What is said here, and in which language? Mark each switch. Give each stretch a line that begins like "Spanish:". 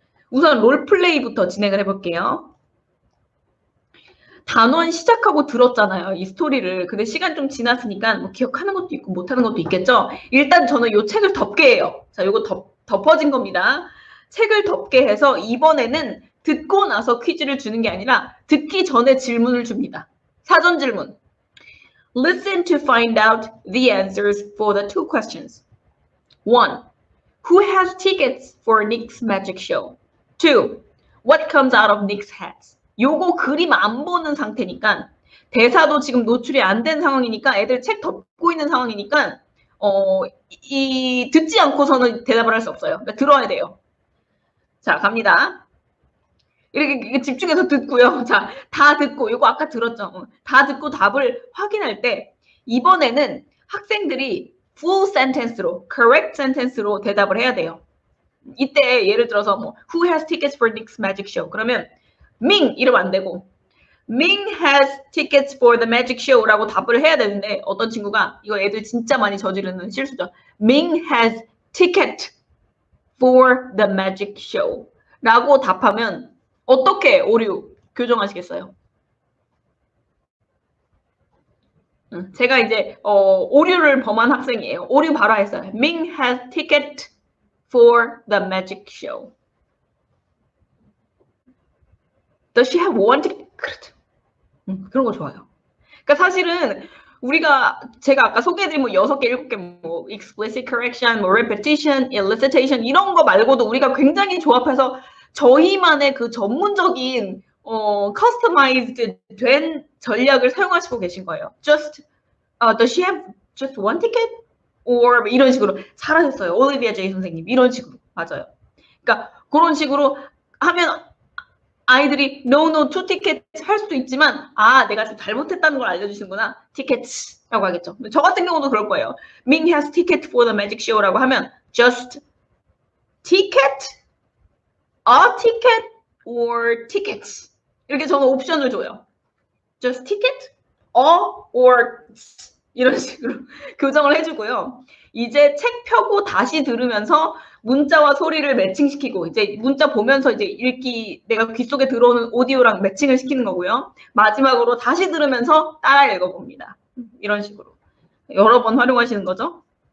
Korean: 우선 롤플레이부터 진행을 해볼게요. 단원 시작하고 들었잖아요, 이 스토리를. 근데 시간 좀 지났으니까 뭐 기억하는 것도 있고 못하는 것도 있겠죠? 일단 저는 이 책을 덮게 해요. 자, 이거 덮어진 겁니다. 책을 덮게 해서 이번에는 듣고 나서 퀴즈를 주는 게 아니라 듣기 전에 질문을 줍니다. 사전 질문.
English: Listen to find out the answers for the two questions. 1. Who has tickets for Nick's magic show? 2. What comes out of Nick's hat?
Korean: 요거 그림 안 보는 상태니까 대사도 지금 노출이 안 된 상황이니까 애들 책 덮고 있는 상황이니까 듣지 않고서는 대답을 할 수 없어요. 그러니까 들어야 돼요. 자, 갑니다. 이렇게 집중해서 듣고요. 자, 다 듣고 이거 아까 들었죠? 다 듣고 답을 확인할 때 이번에는 학생들이 full sentence로, correct sentence로 대답을 해야 돼요. 이때 예를 들어서 뭐
English: Who has tickets for Nick's magic show?
Korean: 그러면 Ming 이러면 안 되고
English: Ming has tickets for the magic show
Korean: 라고 답을 해야 되는데 어떤 친구가 이거 애들 진짜 많이 저지르는 실수죠.
English: Ming has ticket for the magic show
Korean: 라고 답하면 어떻게 오류 교정하시겠어요? 제가 이제 오류를 범한 학생이에요. 오류 바로 했어요.
English: Ming has ticket for the magic show. Does she have one ticket?
Korean: 그렇죠. 그런 거 좋아요. 그러니까 사실은 제가 아까 소개해드린 뭐 6개, 7개 뭐 explicit correction, 뭐 repetition, elicitation 이런 거 말고도 우리가 굉장히 조합해서 저희만의 그 전문적인 customized 된 전략을 사용하시고 계신 거예요.
English: Does she have just one ticket?
Korean: or 이런 식으로 잘하셨어요. 올리비아 제이 선생님 이런 식으로 맞아요. 그러니까 그런 식으로 하면 아이들이
English: no, two tickets
Korean: 할 수도 있지만 내가 좀 잘못했다는 걸 알려주시는구나. tickets라고 하겠죠. 저 같은 경우도 그럴 거예요.
English: Ming has ticket for the magic show
Korean: 라고 하면
English: just ticket, a ticket, or tickets
Korean: 이렇게 저는 옵션을 줘요.
English: just ticket, a, or
Korean: 이런 식으로 교정을 해주고요. 이제 책 펴고 다시 들으면서 문자와 소리를 매칭시키고 이제 문자 보면서 이제 읽기 내가 귀 속에 들어오는 오디오랑 매칭을 시키는 거고요. 마지막으로 다시 들으면서 따라 읽어봅니다. 이런 식으로 여러 번 활용하시는 거죠.